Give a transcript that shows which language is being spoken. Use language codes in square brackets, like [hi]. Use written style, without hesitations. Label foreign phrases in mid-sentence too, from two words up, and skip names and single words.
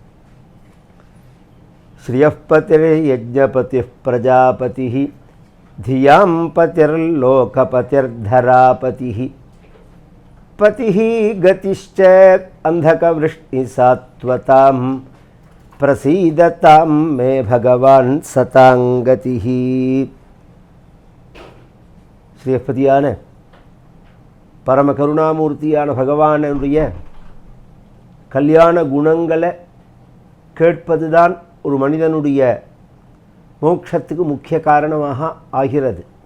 [sa] श्रियः पतिर्यज्ञपतिः प्रजापतिः धियां पतिर्लोकपतिर्धरापतिः। पतिः गतिश्च अन्धकवृष्टिसात्वतां प्रसीदतां मे भगवान् सतां गतिः। [ta] ஸ்ரீபதியான பரம கருணாமூர்த்தியான பகவானுடைய கல்யாண குணங்களை கேட்பதுதான் ஒரு மனிதனுடைய மோட்சத்துக்கு முக்கிய காரணமாக ஆகிறது.